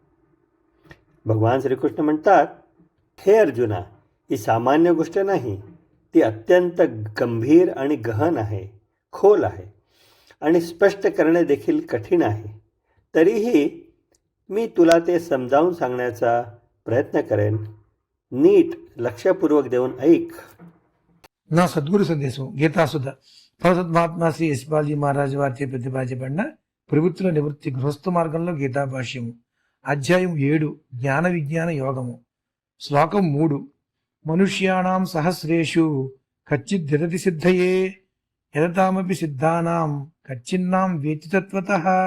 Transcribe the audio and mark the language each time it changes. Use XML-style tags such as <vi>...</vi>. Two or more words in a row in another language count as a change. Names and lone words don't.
<mr>भगवान श्रीकृष्ण म्हणतात, हे अर्जुना, ही सामान्य गोष्ट नाही, ती अत्यंत गंभीर आणि गहन आहे, खोल आहे आणि स्पष्ट करणे देखील कठीण आहे. तरीही मी तुला ते समजावून सांगण्याचा प्रयत्न करेन. नीट लक्षपूर्वक देऊन ऐक.</mr> <te>నా సద్గురు సందేశం గీతాసుధ భగవద్ మహాత్మా శ్రీ యశ్పాల్జీ మహారాజు వారిచే ప్రతిపాదించబడిన ప్రవృత్తుల నివృత్తి గృహస్థ మార్గంలో గీతా భాష్యము అధ్యాయం 7 జ్ఞాన విజ్ఞాన యోగము శ్లోకం 3</te> <sa>मनुष्याणं सहस्रेषु कच्चिद् दिरति सिद्धये यदतामपि सिद्धानां कच्चिन्नां वेति तत्वतः.</sa>